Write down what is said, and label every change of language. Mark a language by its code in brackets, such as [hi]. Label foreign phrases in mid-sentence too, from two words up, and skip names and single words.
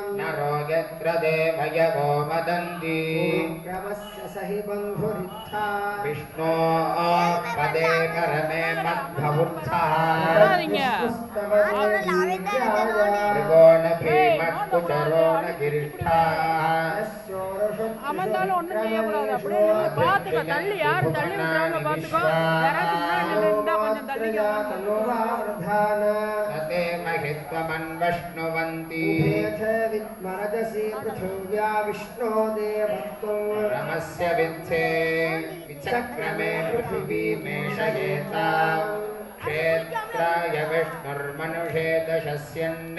[sa] नरो यत्र देवयवो मदन्ति क्रमस्य सहि बन्धुरित्था विष्णो पदे करमे मद्भवुत्सः त्रिकोण भीमकुचरो न गिरिष्ठाः [ta] அமர்ந்தாலும் ஒண்ணும் செய்யக்கூடாது. அப்படியே நின்னு பாத்துக்க. தள்ளி யாரு தள்ளி விடுறாங்க பாத்துக்கோ. யாராச்சும் முன்னாடி நின்னா கொஞ்சம் தள்ளிக்க. [sa] तते महित्वमन्वष्णुवन्ति विद्मरजसि पृथिव्या विष्णो देवत्वं रमस्य विद्धे विचक्रमे पृथिवीमेषयेताम् क्षेत्राय विष्णुर्मनुषे दशस्यन्